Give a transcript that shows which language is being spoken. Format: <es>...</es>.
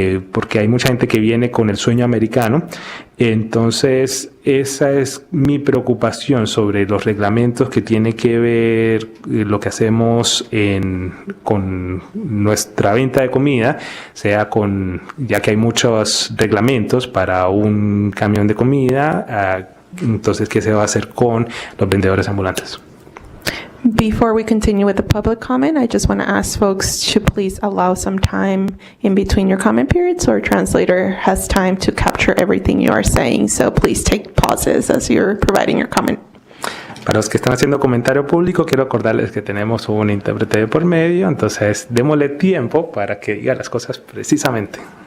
<es>Porque hay mucha gente que viene con el sueño americano. Entonces, esa es mi preocupación sobre los reglamentos que tiene que ver lo que hacemos con nuestra venta de comida, ya que hay muchos reglamentos para un camión de comida, entonces, ¿qué se va a hacer con los vendedores ambulantes?</es> <en>Before we continue with the public comment, I just want to ask folks to please allow some time in between your comment periods so our translator has time to capture everything you are saying. So please take pauses as you're providing your comment.</en> <es>Para los que están haciendo comentario público, quiero acordarles que tenemos un intérprete de por medio, entonces démosle tiempo para que diga las cosas precisamente.</es>